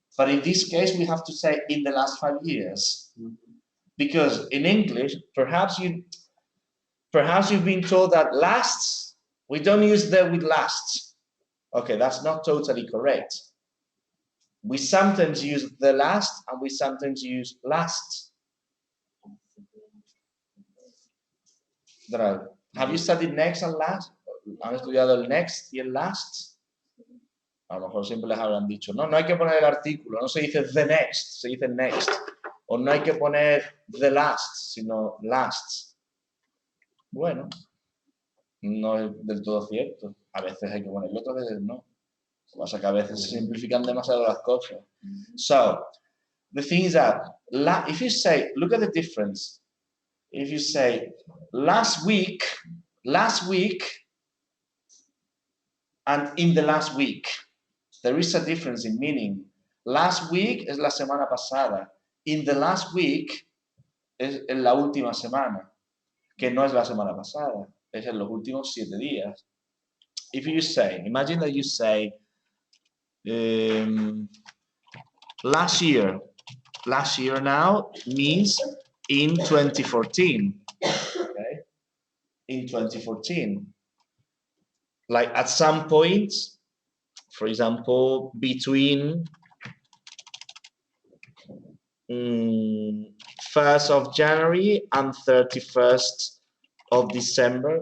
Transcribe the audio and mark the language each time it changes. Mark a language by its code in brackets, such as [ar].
[en] But in this case, we have to say in the last 5 years. Because in English, perhaps you've been told that lasts, we don't use the with last. Okay, that's not totally correct. We sometimes use the last and we sometimes use last. Have you studied next and last? [es] ¿Han estudiado el next y el last? A lo mejor siempre les habrán dicho, no, no hay que poner el artículo, no se dice the next, se dice next. O no hay que poner the last, sino last. Bueno, no es del todo cierto. A veces hay que ponerlo, otras veces no. Lo que pasa es que a veces se simplifican demasiado las cosas. [en] So, the thing is that, if you say, look at the difference. If you say, last week, and in the last week, there is a difference in meaning. [es] Last week es la semana pasada. In the last week es en la última semana, que no es la semana pasada, es en los últimos 7 días. [en] If you say, imagine that you say, last year now means in 2014, okay? In 2014. Like at some point, for example, between 1st of January and 31st of December.